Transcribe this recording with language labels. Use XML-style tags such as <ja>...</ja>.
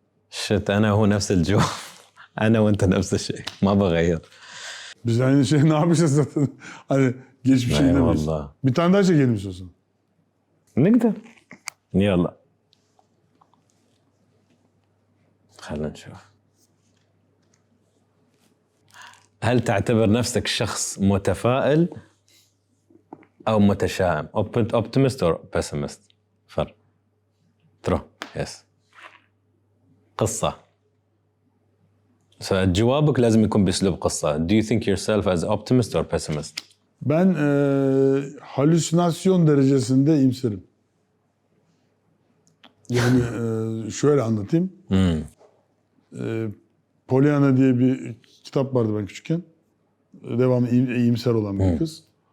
<ar>شت أنا هو نفس الجواب أنا وأنت نفس الشيء ما بغير</ar> <tr>Biz aynı şey ne yapacağız zaten? Hani geçmişe Ay gidemeyiz. vallahi. Bir tane daha çekelim istiyorsan.</tr> <ar>نقدر يلا خلينا نشوف هل تعتبر نفسك شخص متفائل أو متشائم</ar> <en>optimist or pessimist</en> <ar>فرق ترو يس قصة جوابك لازم يكون بأسلوب قصة</ar> <en>do you think yourself as optimist or pessimist</en> <tr>Ben halüsinasyon derecesinde iyimserim. Yani şöyle anlatayım. Pollyanna diye bir kitap vardı ben küçükken. Devamlı iyimser olan bir kız.</tr>